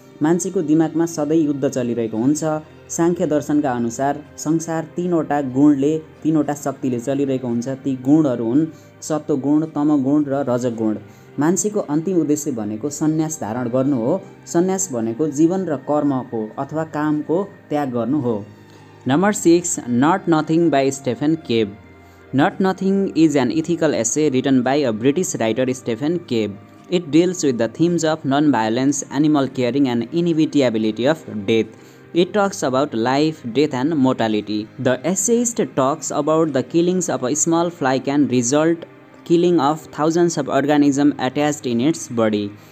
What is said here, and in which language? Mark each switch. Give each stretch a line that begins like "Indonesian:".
Nepali: मान्छेको दिमागमा सधैँ युद्ध चलिरहेको हुन्छ। सांख्य दर्शनका अनुसार संसार तीनवटा गुणले, तीनवटा शक्तिले चलिरहेको हुन्छ। ती गुणहरू हुन् सत्वगुण, तमगुण र रजगुण। मान्छेको अन्तिम उद्देश्य भनेको सन्यास धारण गर्नु हो। सन्यास भनेको जीवन र कर्मको अथवा कामको त्याग गर्नु हो।
English: Number 6, not nothing by Stephen Cave. Not Nothing is an ethical essay written by a British writer, Stephen Cave. It deals with the themes of non-violence, animal caring, and inevitability of death. It talks about life, death, and mortality. The essayist talks about the killings of a small fly can result killing of thousands of organisms attached in its body.